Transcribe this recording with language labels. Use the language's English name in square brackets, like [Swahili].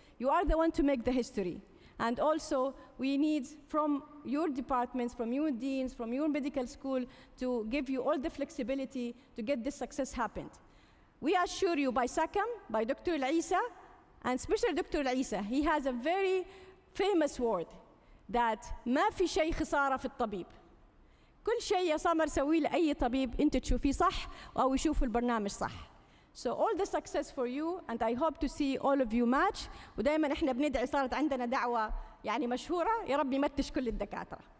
[English] You are the one to make the history. And also, we need from your departments, from your deans, from your medical school to give you all the flexibility to get this success happened. We assure you by SACAM, by Dr. Ieche, and especially Dr. Ieche, he has a very famous word that [Arabic] ما في شيء خسارة في الطبيب. كل شيء يا سمر سويه لأي طبيب أنت تشوفيه صح أو يشوف البرنامج صح. [English] So all the success for you, and I hope to see all of you match. [Arabic] ودائما احنا بندعي, صارت عندنا دعوة يعني مشهورة, يا رب يمتش كل الدكاترة.